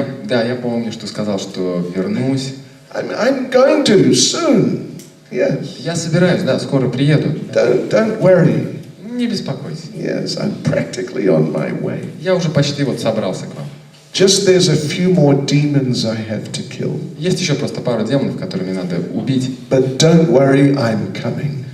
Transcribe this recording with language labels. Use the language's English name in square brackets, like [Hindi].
[Russian] Я помню, что сказал, что вернусь. [English] I'm going to soon. Yes. [Russian] Я собираюсь, да, скоро приеду. [English] Don't worry. [Russian] Не беспокойся. [English] Yes, I'm practically on my way. [Russian] Я уже почти вот собрался к вам. [English] Just there's a few more demons I have to kill. [Russian] Есть еще просто пару демонов, которые мне надо убить. [English] But don't worry, I'm coming.